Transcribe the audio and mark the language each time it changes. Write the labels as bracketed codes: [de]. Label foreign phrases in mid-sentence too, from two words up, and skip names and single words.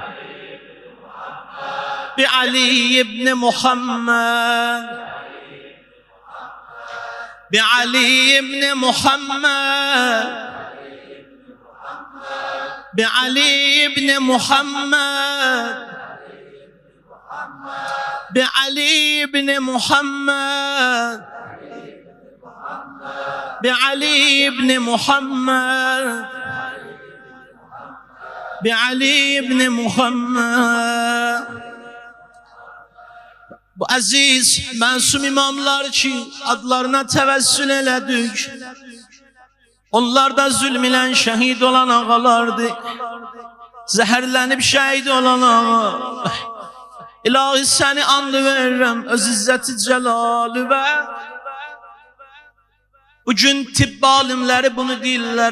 [ar] بعلي بن محمد بعلي بن محمد بعلي بن محمد بعلي بن محمد بعلي بن محمد بعلي بن محمد. [az] Bu əziz, məsum imamlar ki, adlarına təvəssül elədik. Onlar da zülm ilə şəhid olan ağalardı. Zəhərlənib şəhid olan ağa. İlahi səni and verirəm, öz izzəti cəlalı və bugün tibb alimləri bunu deyirlər.